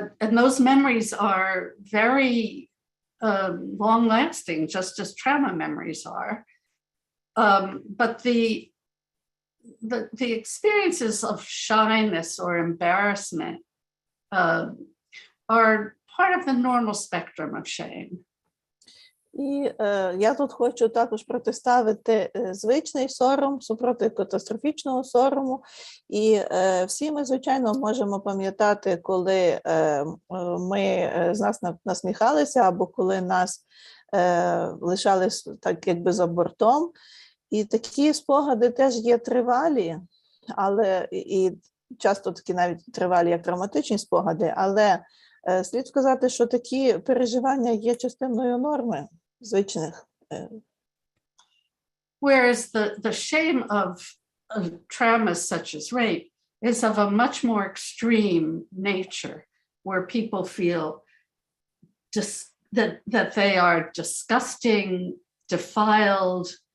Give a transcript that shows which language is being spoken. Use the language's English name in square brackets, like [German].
[English] those memories are very long-lasting, just as trauma memories are. But the experiences of shyness or embarrassment are part of the normal spectrum of shame. [Ukrainian] І я тут хочу також протиставити звичний сором супроти катастрофічного сорому. І всі ми, звичайно, можемо пам'ятати, коли ми з нас насміхалися, або коли нас лишали так якби за бортом. І такі спогади теж є тривалі, але і часто такі навіть тривалі, як травматичні спогади, але слід сказати, що такі переживання є частиною норми звичних. [English] Whereas the shame of traumas such as rape is of a much more extreme nature, where people feel that they are disgusting, defiled.